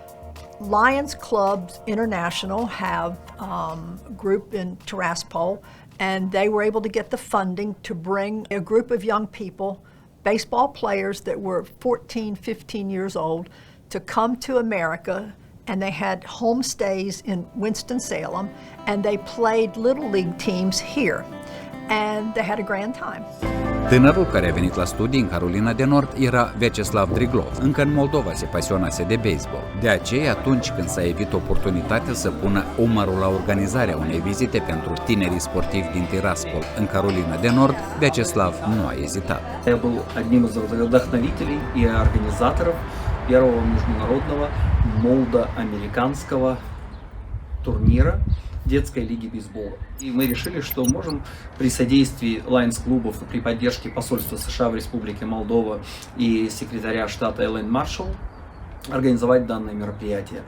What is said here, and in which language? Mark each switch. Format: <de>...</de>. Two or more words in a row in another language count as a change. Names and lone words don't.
<en>Lions Clubs International have a group in Tiraspol, and they were able to get the funding to bring a group of young people, baseball players that were 14, 15 years old, to come to America, and they had home stays in Winston-Salem, and they played Little League teams here, and they had a grand time.</en> <ro>Tânărul care a venit la studii în Carolina de Nord era Vyacheslav Driglov. Încă în Moldova se pasionase de baseball. De aceea, atunci când s-a evit oportunitatea să pună umărul la organizarea unei vizite pentru tinerii sportivi din Tiraspol în Carolina de Nord, Vyacheslav nu a ezitat.</ro> <ru>Я был одним из вдохновителей и организаторов первого международного молдо-американского турнира детской лиги бейсбола. И мы решили, что можем при содействии Lions-клубов и при поддержке посольства США в Республике Молдова и секретаря штата Элейн Маршалл организовать данное мероприятие.</ru>